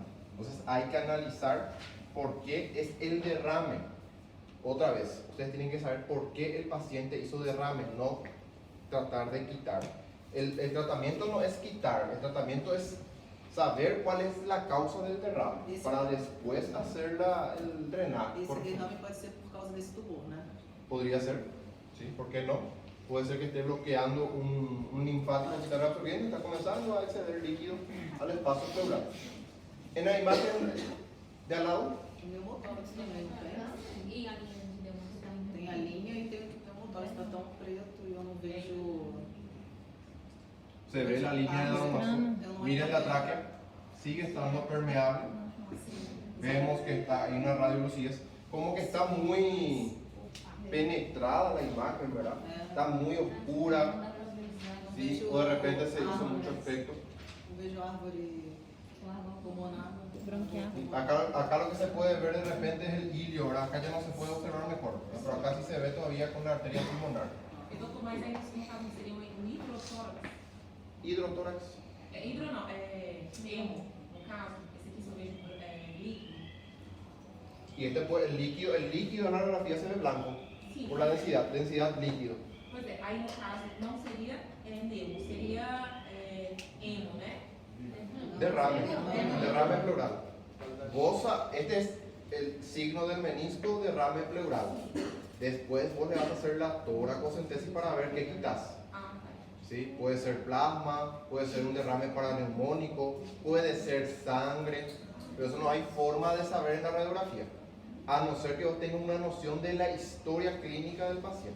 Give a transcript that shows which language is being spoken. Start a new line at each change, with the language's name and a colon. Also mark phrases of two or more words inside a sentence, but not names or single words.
Spanish: Entonces, hay que analizar por qué es el derrame. Otra vez, ustedes tienen que saber por qué el paciente hizo derrame, no tratar de quitar. El tratamiento no es quitar, el tratamiento es saber cuál es la causa del derrame para después hacer el drenaje.
Portuguese: Esse derrame pode ser por causa desse tumor, né?
Spanish: Podría ser, ¿sí? ¿Por qué no? Puede ser que esté bloqueando un linfático que está reabsorbiendo y está comenzando a exceder líquido al espacio pleural. En la imagen de al lado,
Portuguese: O pneumotórax também, não tem? E a linha de demônio também. Tem a linha e tem o pneumotórax, está tão preto e eu não vejo...
Spanish: se ve la línea de domación. Miren la tráquea, sigue estando permeable. Vemos que hay una radiolucidez, como que está muy penetrada la imagen, ¿verdad? Está muy oscura, ¿sí? O de repente se hizo mucho efecto.
Portuguese: Não vejo árvore pulmonar. Bronquial.
Spanish: Acá lo que se puede ver de repente es el ilio, ¿verdad? Acá ya no se puede observar mejor, ¿verdad? Pero acá sí se ve todavía con la arteria pulmonar.
Portuguese: Doutor, mas aí no caso seria um hidrotórax? Hidrotórax. Hidro não, emo, no caso, esse aqui se eu vejo líquido.
Spanish: Y el líquido en la radiografía se ve blanco,
Portuguese: Sim.
Spanish: por la densidad líquido.
Portuguese: Pois é, aí no caso não seria nemo, seria emo, né?
Spanish: Derrame pleural. Este es el signo del menisco, derrame pleural. Después vos le vas a hacer la toracocentesis para ver qué quitas.
Portuguese: Ah, tá.
Spanish: ¿Sí? Puede ser plasma, puede ser un derrame paraneumónico, puede ser sangre, pero eso no hay forma de saber en la radiografía, a no ser que vos tengas una noción de la historia clínica del paciente.